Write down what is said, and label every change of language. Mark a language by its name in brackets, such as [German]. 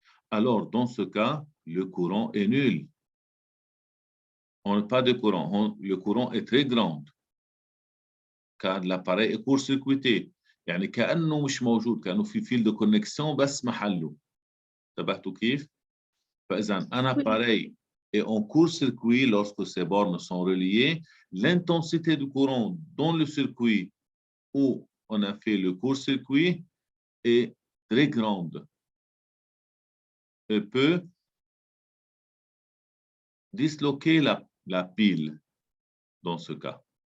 [French] Alors, dans ce cas, le courant est nul. On n'a pas de courant. Le courant est très grand. car l'appareil est court-circuité. [Arabic] يعني كأنه مش موجود، كأنه في فيل [French] de connexion [Arabic] بس محله. انتبهتوا كيف؟ فإذا [French] un appareil est en court-circuit lorsque ces bornes sont reliées. L'intensité du courant dans le circuit où on a fait le court-circuit est très grande et peut disloquer la pile dans ce cas.